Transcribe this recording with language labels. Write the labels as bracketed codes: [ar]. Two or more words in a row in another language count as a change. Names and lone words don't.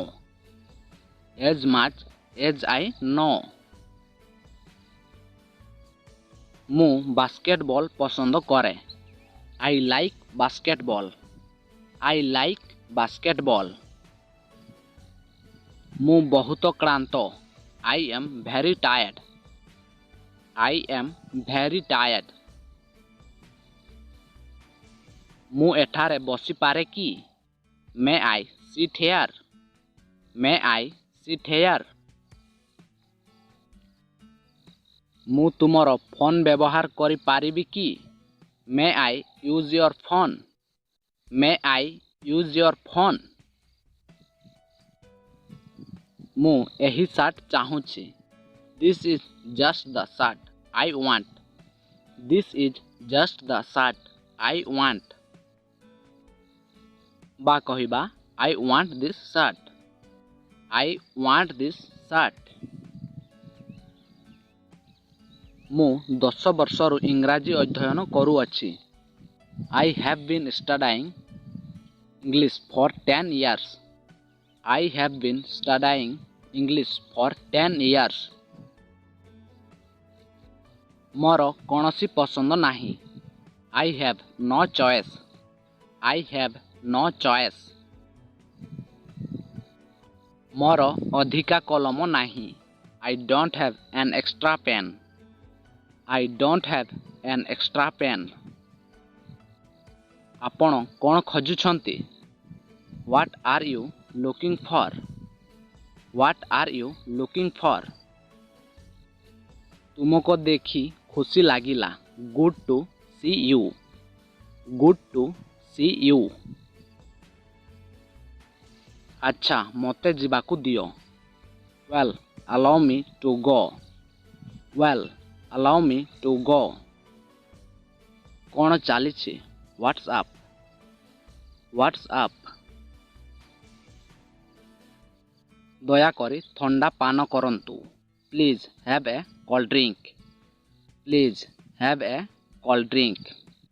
[en] As much as I know. [or] ମୁଁ ବାସ୍କେଟବଲ୍ ପସନ୍ଦ କରେ। [en] I like basketball. I like basketball. [or] ମୁଁ ବହୁତ କ୍ଳାନ୍ତ। [en] I am very tired. I am very tired. [or] ମୁଁ ଏଠାରେ ବସିପାରେ କି? [en] May I sit here? May I sit here? [or] ମୁଁ ତୁମର ଫୋନ୍ ବ୍ୟବହାର କରିପାରିବି କି? [en] May I use your phone? May I use your phone? [or] ମୁଁ ଏହି ସାର୍ଟ ଚାହୁଁଛି। [en] This is just the shirt I want. This is just the shirt I want. [or] ବା କହିବା [en] I want this shirt. I want this shirt. [or] ମୁଁ 10 ବର୍ଷରୁ ଇଂରାଜୀ ଅଧ୍ୟୟନ କରୁଅଛି। [en] I have been studying English for 10 years. I have been studying English for 10 years. [or] ମୋର କୌଣସି ପସନ୍ଦ ନାହିଁ। [en] I have no choice. I have no choice. [or] ମୋର ଅଧିକା କଲମ ନାହିଁ। [en] I don't have an extra pen. I don't have an extra pen. [or] ଆପଣ କ'ଣ ଖୋଜୁଛନ୍ତି? [en] What are you looking for? What are you looking for? [or] ତୁମକୁ ଦେଖି ଖୁସି ଲାଗିଲା। [en] Good to see you. Good to see you. [or] ଆଚ୍ଛା ମୋତେ ଯିବାକୁ ଦିଅ। [en] Well, allow me to go. Well, allow me to go. [or] କ'ଣ ଚାଲିଛି? [en] What's up? What's up? [or] ଦୟାକରି ଥଣ୍ଡା ପାନ କରନ୍ତୁ। [en] Please have a cold drink. Please have a cold drink.